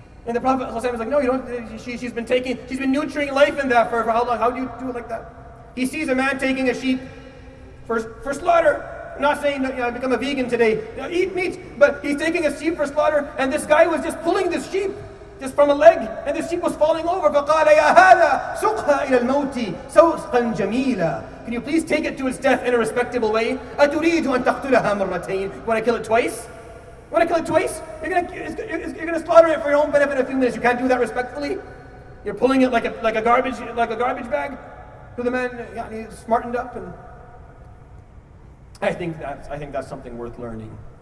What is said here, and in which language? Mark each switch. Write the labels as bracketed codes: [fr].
[en] And the Prophet was like, no, you don't. She's been nurturing life in that for how long? How do you do it like that? He sees a man taking a sheep for slaughter. I'm not saying that I become a vegan today. Eat meat, but he's taking a sheep for slaughter, and this guy was just pulling this sheep just from a leg, and the sheep was falling over. [ar] فقال يا هذا سقها إلى الموت سوقا جميلا. [en] Can you please take it to its death in a respectable way? [ar] أتريد أن تقتلها مرتين? [en] You want to kill it twice? You want to kill it twice? You're gonna slaughter it for your own benefit in a few minutes. You can't do that respectfully. You're pulling it like a garbage bag. So the man he's smartened up, and I think that's something worth learning.